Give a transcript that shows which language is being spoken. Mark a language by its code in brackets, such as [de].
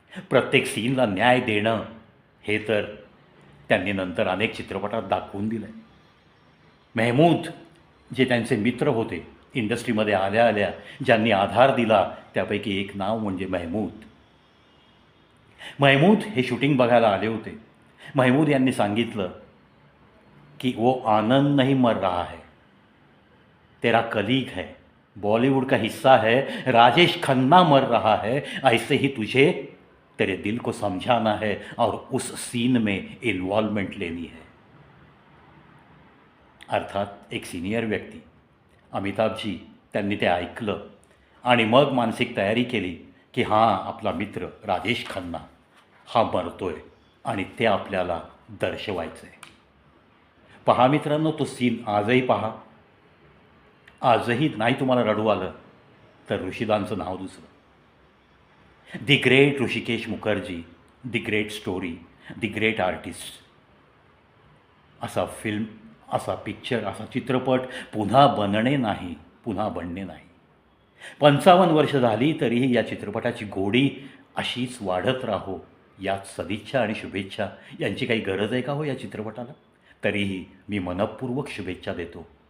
[mr] प्रत्येक सीनला न्याय देणं हे तर त्यांनी नंतर अनेक चित्रपटात दाखवून दिलं आहे. मेहमूद जे त्यांचे मित्र होते, इंडस्ट्रीमध्ये आल्या आल्या ज्यांनी आधार दिला, त्यापैकी एक नाव म्हणजे मेहमूद. महमूद हे शूटिंग बघायला आले होते. महमूद यांनी सांगितलं की [hi] वो आनंद नहीं मर रहा है, तेरा कलीग है, बॉलीवुड का हिस्सा है, राजेश खन्ना मर रहा है, ऐसे ही तुझे तेरे दिल को समझाना है और उस सीन में इन्वॉल्वमेंट लेनी है. [mr] अर्थात एक सिनियर व्यक्ती, अमिताभजी, त्यांनी ते ऐकलं आणि मग मानसिक तयारी केली की हां, आपला मित्र राजेश खन्ना हा मरतोय आणि ते आपल्याला दर्शवायचं आहे. पहा मित्रांनो, तो सीन आजही पहा. आजही नाही तुम्हाला रडू आलं तर ऋषिदांचं नाव दुसरं. [en] The great Rishikesh Mukherjee, the great story, the great artist. [mr] असा फिल्म, असा पिक्चर, असा चित्रपट पुन्हा बनणे नाही, पुन्हा बनणे नाही. 55 वर्ष झाली तरीही या चित्रपटाची गोडी अशीच वाढत राहो, यात सदिच्छा आणि शुभेच्छा. यांची काही गरज आहे का हो या चित्रपटाला? तरीही मी मनपूर्वक शुभेच्छा देतो.